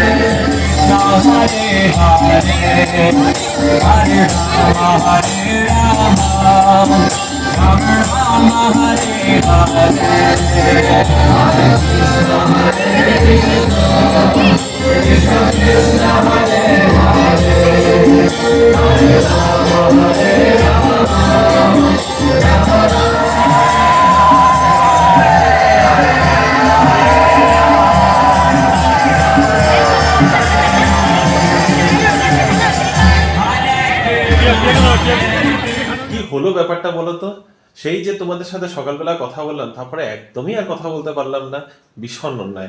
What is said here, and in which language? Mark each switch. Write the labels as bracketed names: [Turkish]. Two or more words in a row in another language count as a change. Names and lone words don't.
[Sanskrit] Hare Hare Hare Rama Hare Rama Rama Rama Hare Hare Hare Krishna Hare Krishna Krishna Krishna Hare Hare Hare Rama Hare Rama Rama Rama [Bangla] কি হলো ব্যাপারটা বলো তো? সেই যে তোমাদের সাথে সকালবেলা কথা বললাম, তারপরে একদমই আর কথা বলতে পারলাম না, ভীষণ অন্যায়।